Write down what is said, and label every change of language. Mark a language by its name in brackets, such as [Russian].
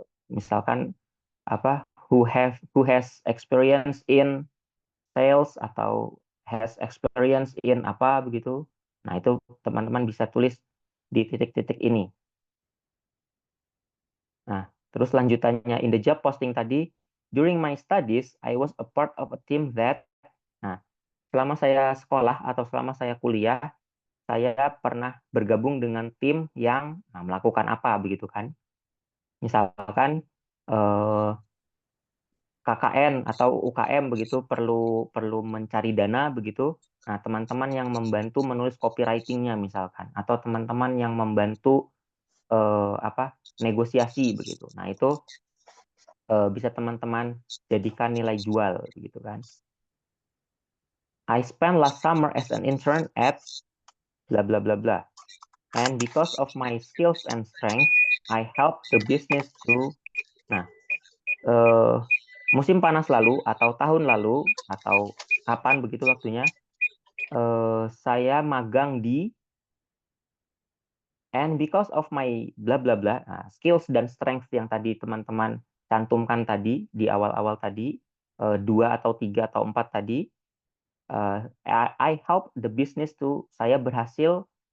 [Indonesian] Misalkan apa [English] who has experience in sales [Indonesian] atau [English] has experience in [Indonesian] apa begitu. Nah, itu teman-teman bisa tulis di titik-titik ini. Nah, terus lanjutannya [English] in the job posting [Indonesian] tadi, [English] during my studies, I was a part of a team that. [Indonesian] Nah, selama saya sekolah atau selama saya kuliah, saya pernah bergabung dengan tim yang melakukan apa begitu kan. Misalkan KKN atau UKM begitu perlu perlu mencari dana begitu. Nah, teman-teman yang membantu menulis copywriting-nya misalkan atau teman-teman yang membantu negosiasi begitu. Nah, itu bisa teman-teman jadikan nilai jual gitu kan. [English] I spent last summer as an intern at bla bla bla bla. And because of my skills and strength, I help the business to. [Indonesian] Nah, musim panas lalu atau tahun lalu atau kapan begitu waktunya, saya magang di. [English] And because of my bla bla bla, [Indonesian] skills dan strength yang tadi teman-teman cantumkan tadi di awal-awal tadi, 2 atau 3 atau 4 tadi, [English] I help the business to, [Indonesian] saya berhasil.